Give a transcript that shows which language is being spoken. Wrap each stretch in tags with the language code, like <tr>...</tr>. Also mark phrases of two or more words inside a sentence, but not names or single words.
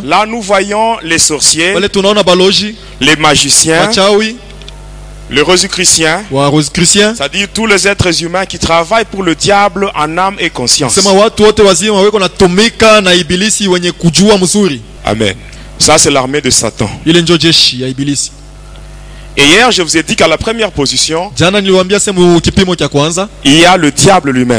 <fr>Là nous voyons les sorciers.</fr> <sw>Wale tunaona baloji.</sw> <fr>Les magiciens.</fr> <sw>Wachawi.</sw> <fr>Les Rosicruciens, c'est-à-dire tous les êtres humains qui travaillent pour le diable en âme et conscience. Amen. Ça c'est l'armée de Satan. Et hier je vous ai dit qu'à la première position, il y a le diable lui-même.</fr>